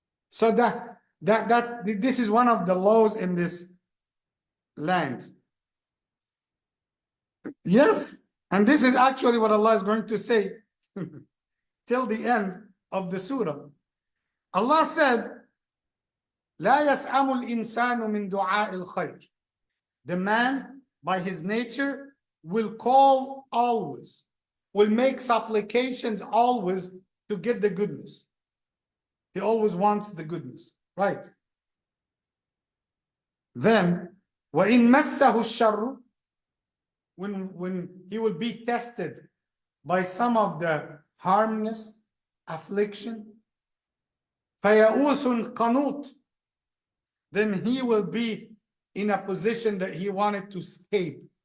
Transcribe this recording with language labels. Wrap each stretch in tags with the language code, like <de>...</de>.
<en>So this is one of the laws in this land. Yes, and this is actually what Allah is going to say till the end of the surah. Allah said,</en> <ar>لا يسأم الإنسان من دعاء الخير.</ar> <en>The man, by his nature, will call always, will make supplications always to get the goodness. He always wants the goodness, right? Then,</en> <ar>وَإِن مَسَّهُ الشَّرُّ,</ar> <en>when he will be tested by some of the harmness, affliction,</en> <ar>فَيَئُوسٌ قَنُوطٌ,</ar> <en>then he will be in a position that he wanted to escape.</en>